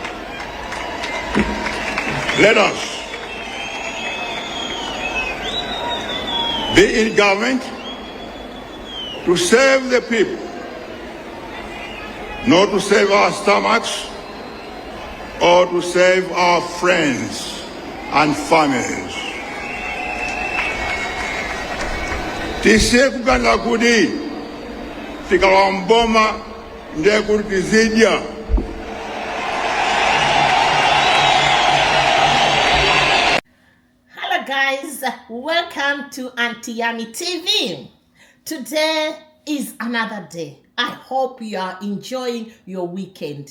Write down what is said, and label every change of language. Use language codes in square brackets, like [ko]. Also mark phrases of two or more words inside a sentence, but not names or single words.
[en] Let us be in government to serve the people, not to save our stomachs or to save our friends and families. [ny] Tisiye kuganda kuti tikalowa mboma ndiye kuti tizidya. [en] Hello guys, welcome to Auntie Yami TV. Today is another day. I hope you are enjoying your weekend.